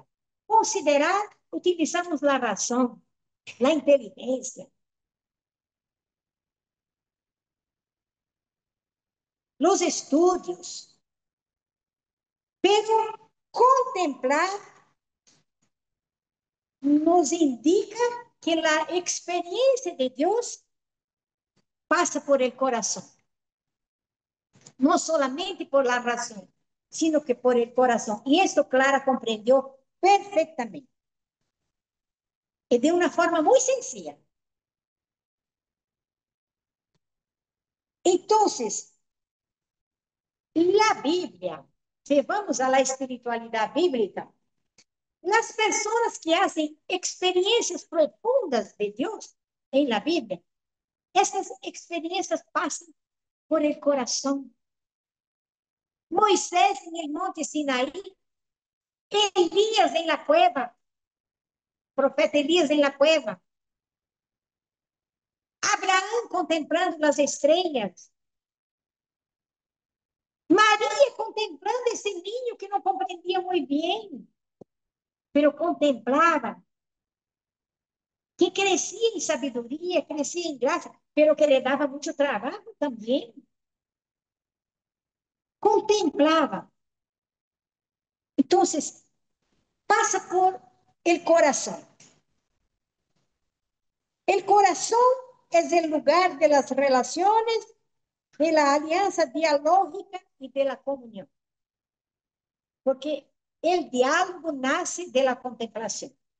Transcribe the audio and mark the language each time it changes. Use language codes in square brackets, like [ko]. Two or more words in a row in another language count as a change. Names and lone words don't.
[pt] Considerar, utilizamos a razão, a inteligência, os estudos, pero contemplar nos indica que a experiência de Deus passa por el coração. Não [es] solamente por la [pt] razão, [es] sino que por el [pt] coração. E isso Clara compreendeu perfeitamente. E de uma forma muito sencilla. Então, a Bíblia, se vamos à espiritualidade bíblica, as pessoas que fazem experiências profundas de Deus em la Bíblia, essas experiências passam por el coração. [es] Moisés en el monte Sinaí, Elías en la cueva, profeta Elías en la cueva, [pt] Abraão contemplando as estrelas, Maria contemplando esse ninho que não compreendia muito bem, pero contemplava, que crescia em sabedoria, crescia em graça, pero que lhe dava muito trabalho também. Contemplava. Então, passa por el coração. [es] El corazón es el lugar de las relaciones, de la alianza dialógica y de la comunión. Porque el diálogo nace de la contemplación.